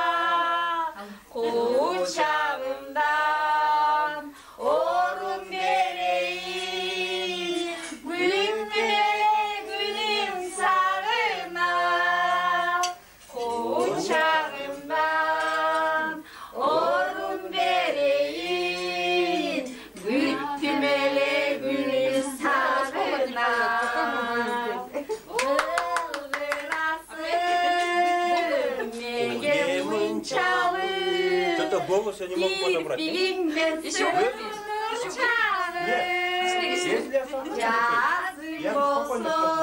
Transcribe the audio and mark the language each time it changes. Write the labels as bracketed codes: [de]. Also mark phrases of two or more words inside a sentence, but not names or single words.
[ky] кучагымдан орун берейин, күнүм сагына, кучагымдан орун берейин, күттүм эле күнүм сагына. [ru] Что-то голос я не могу подобрать. Еще выпьешь? Я спокойно